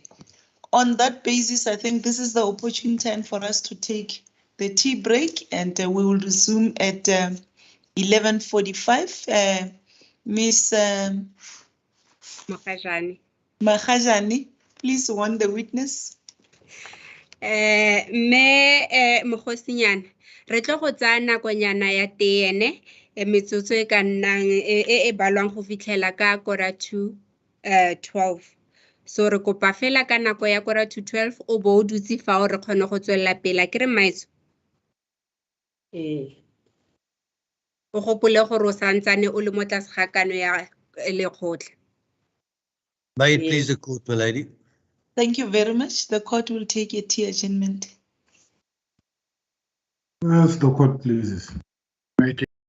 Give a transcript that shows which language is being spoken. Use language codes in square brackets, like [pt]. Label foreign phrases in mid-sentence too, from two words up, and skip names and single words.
[en] On that basis, I think this is the opportune time for us to take the tea break, and we will resume at 11:45. Miss Mahajani, please warn the witness. [tn] Mogosinyana, re tlo go tsaya nakonyana ya tene metsotso e ka nnang e balwang go fitlhela ka [en] kora to 12. [tn] So re kopa fela ka nako ya [en] kora to 12 [tn] o bo o dutse fa o re kgone go tswelela pele ke re maitso. O gopole gore o santsane o le mo tlase ga kano ya lekgotla. [en] May it Yes. please the court, my lady. Thank you very much. The court will take a tea adjournment. As the court pleases. May it